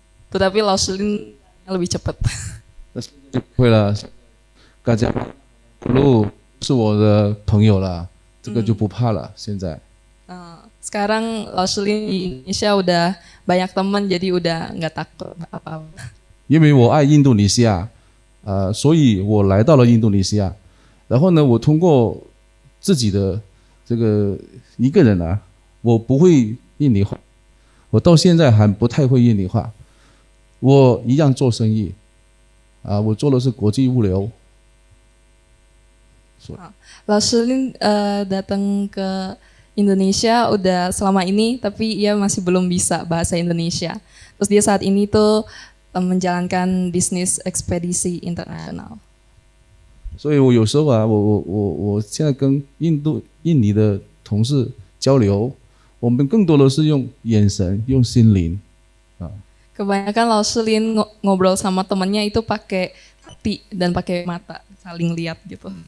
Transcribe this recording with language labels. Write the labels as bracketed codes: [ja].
[id] Tetapi Lauselin lebih cepat. [zh] 会了，大家路是我的朋友了，这个就不怕了。现在。 [id] Sekarang Lauselin di Indonesia udah banyak teman, jadi udah nggak takut apa-apa. [zh] 因为我爱印度尼西亚，所以我来到了印度尼西亚。然后呢，我通过自己的这个一个人啊，我不会印尼话，我到现在还不太会印尼话。我一样做生意，我做的是国际物流。 [id] Lauselin datang ke Indonesia udah selama ini, tapi ia masih belum bisa bahasa Indonesia. Terus dia saat ini tuh menjalankan bisnis ekspedisi internasional. [zh] 所以我有时候啊，我现在跟印尼的同事交流，我们更多的是用眼神，用心灵啊。 [id] Kebanyakan Lauselin ngobrol sama temannya itu pakai hati dan pakai mata, saling lihat gitu.